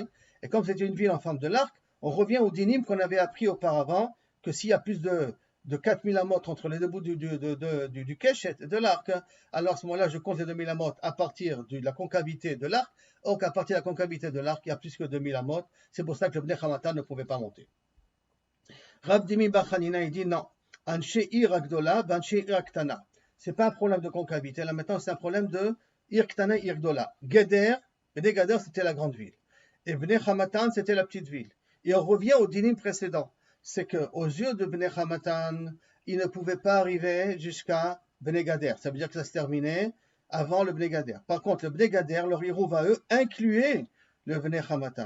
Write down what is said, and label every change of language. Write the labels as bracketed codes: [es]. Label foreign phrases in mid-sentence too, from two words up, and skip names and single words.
[fr] Et comme c'était une ville en forme de l'arc, on revient au dinim qu'on avait appris auparavant, que s'il y a plus de 4000 amot entre les deux bouts du keshet, de l'arc, alors à ce moment-là, je compte les 2000 amot à partir de la concavité de l'arc. Or qu'à partir de la concavité de l'arc, il y a plus que 2000 amot. C'est pour ça que le Bnei Hamatan ne pouvait pas monter. Rav Dimi Bar Hanina, il dit non. [he] אנשי העיר הגדולה, אנשי העיר הקטנה. [fr] C'est pas un problème de concavité. Là maintenant, c'est un problème de [he] עיר קטנה, עיר גדולה. [fr] Geder, Bnei Gader, c'était la grande ville. Et Bnei Hamatan, c'était la petite ville. Et on revient au dinim précédent. C'est qu'aux yeux de Bnei Hamatan, ils ne pouvaient pas arriver jusqu'à Bnei Gader. Ça veut dire que ça se terminait avant le Bnei Gader. Par contre, le Bnei Gader, leur Hirouv à eux, incluait le Bnei Hamatan.